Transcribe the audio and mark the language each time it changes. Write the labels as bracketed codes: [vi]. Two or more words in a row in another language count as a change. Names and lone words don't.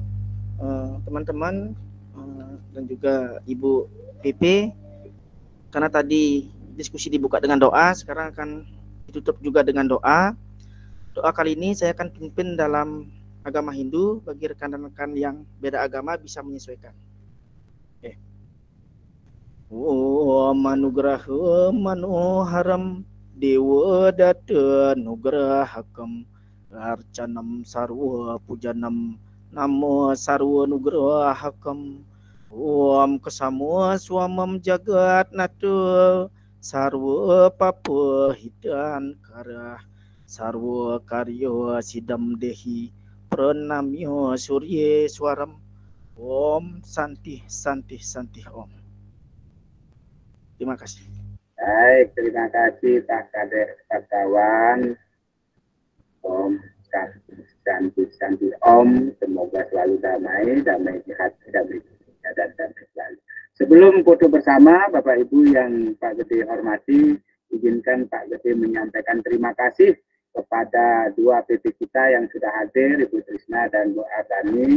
[id] Teman-teman dan juga Ibu PP, karena tadi diskusi dibuka dengan doa, sekarang akan ditutup juga dengan doa. Doa kali ini saya akan pimpin dalam agama Hindu, bagi rekan-rekan yang beda agama bisa menyesuaikan. Oke. [sa] Om anugraha manoharam dewa data nugrahakam arcanam sarwa pujanam namo sarwa nugrahakam. Om kesamua swamam jagat natu sarwa papa hidan karah sarwa karyo sidam dehi pranamyo surye swaram. Om santi santi santi om. [id] Terima kasih. Baik, terima kasih Pak Kades Pakawan. [sa] Om santi santi om, [id] semoga selalu damai, damai di hati, damai di dunia, dan damai selalu. Sebelum foto bersama, Bapak Ibu yang Pak Gede hormati, izinkan Pak Gede menyampaikan terima kasih kepada 2 PP kita yang sudah hadir, Ibu Trisna dan Bu Ardani.